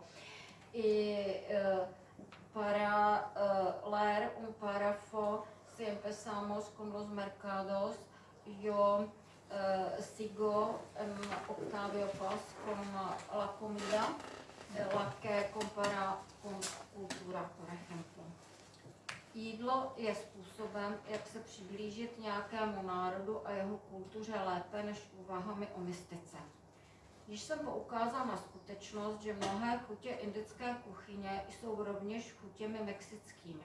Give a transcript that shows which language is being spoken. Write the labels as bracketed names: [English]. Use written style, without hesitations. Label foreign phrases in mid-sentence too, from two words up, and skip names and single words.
[Spanish] Y para leer un párrafo, si empezamos con los mercados, yo sigo en Octavio Paz con la comida, la que compara con kultura, por ejemplo. [Czech] Jídlo je způsobem, jak se přiblížit nějakému národu a jeho kultuře lépe než úvahami o mystice. Když jsem poukázal na skutečnost, že mnohé chutě indické kuchyně jsou rovněž chutěmi mexickými.